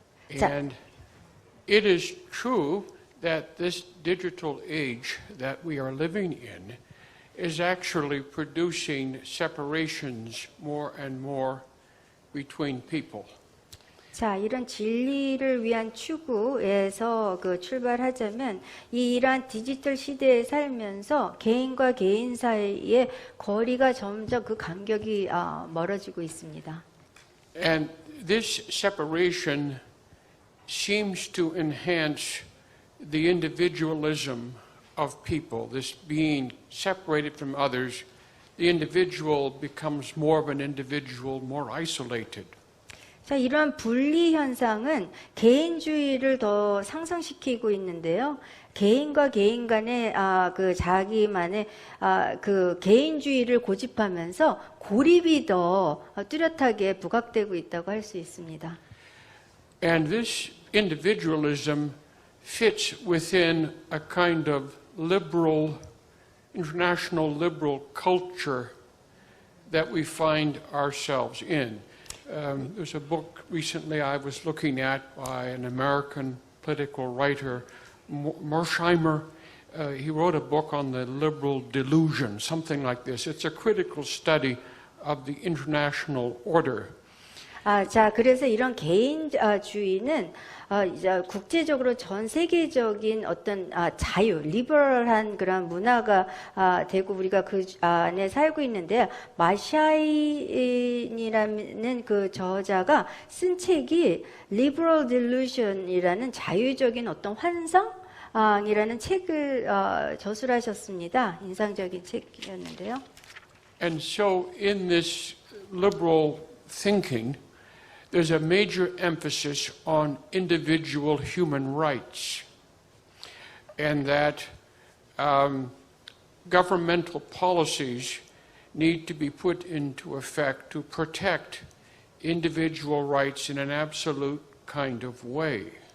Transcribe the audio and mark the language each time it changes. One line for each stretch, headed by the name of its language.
English: And it is true that this digital age that we are living in is actually producing separations more and more between people.
Korean: 자, 이런 진리를 위한 추구에서 출발하자면 이러한 디지털 시대에 살면서 개인과 개인 사이의 거리가 점점 그 간격이 멀어지고 있습니다.
English: And this separation seems to enhance the individualism of people. This being separated from others, the individual becomes more of an individual, more isolated.
Korean: 자, 이러한 분리 현상은 개인주의를 더 상승시키고 있는데요. 개인과 개인 간의 그 자기만의 그 개인주의를 고집하면서 고립이 더 뚜렷하게 부각되고 있다고 할 수 있습니다.
English: And this individualism fits within a kind of liberal, international liberal culture that we find ourselves in. There's a book recently I was looking at by an American political writer, Mersheimer. He wrote a book on the liberal delusion, something like this. It's a critical study of the international order.
Korean: 자, 그래서 이런 개인주의는 국제적으로 전 세계적인 어떤 자유, 리버럴한 그런 문화가 되고 우리가 그 안에 살고 있는데 마샤인이라는 그 저자가 쓴 책이 Liberal Delusion이라는 자유적인 어떤 환상이라는 책을 저술하셨습니다. 인상적인 책이었는데요.
English: And so in this liberal thinking, there's a major emphasis on individual human rights, and that governmental policies need to be put into effect to protect individual rights in an absolute kind of way.